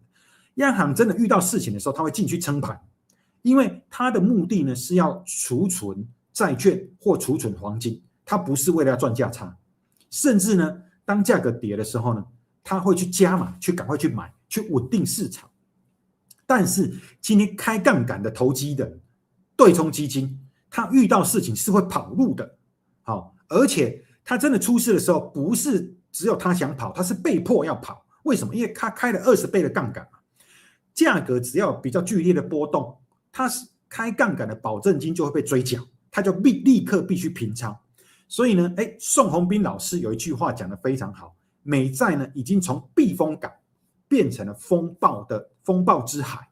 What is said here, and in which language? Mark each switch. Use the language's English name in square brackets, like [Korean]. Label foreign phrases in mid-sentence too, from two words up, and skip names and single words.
[Chinese] 央行真的遇到事情的時候，他會進去撐盤，因為他的目的呢是要儲存債券或儲存黃金，他不是為了要賺價差。甚至呢，當價格跌的時候呢，他會去加碼，去趕快去買，去穩定市场。但是今天開槓桿的投機的對沖基金，他遇到事情是會跑路的。而且他真的出事的時候，不是只有他想跑，他是被迫要跑。為什麼？因為他開了20倍的槓桿，價格只要比較劇烈的波動，他開槓桿的保證金就會被追繳，他就立刻必須平倉。所以呢，宋鴻兵老師有一句話講得非常好，美債呢已經從避風港變成了風暴之海。